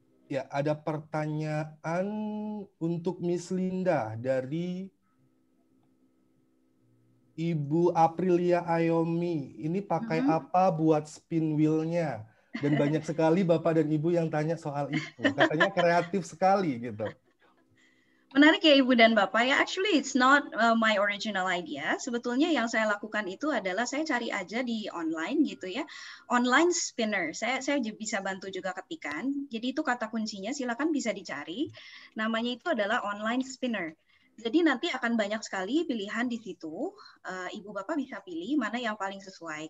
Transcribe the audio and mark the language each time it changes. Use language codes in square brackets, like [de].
[id] Ya, ada pertanyaan untuk Miss Linda dari Ibu Aprilia Ayomi. Ini pakai apa buat spin wheel-nya? Dan banyak sekali Bapak dan Ibu yang tanya soal itu. Katanya kreatif sekali gitu. Menarik ya Ibu dan Bapak ya. [en] Actually it's not my original idea. [id] Sebetulnya yang saya lakukan itu adalah saya cari aja di online gitu ya. Online spinner. Saya bisa bantu juga ketikan. Jadi itu kata kuncinya, silakan bisa dicari. Namanya itu adalah online spinner. Jadi nanti akan banyak sekali pilihan di situ. Ibu Bapak bisa pilih mana yang paling sesuai.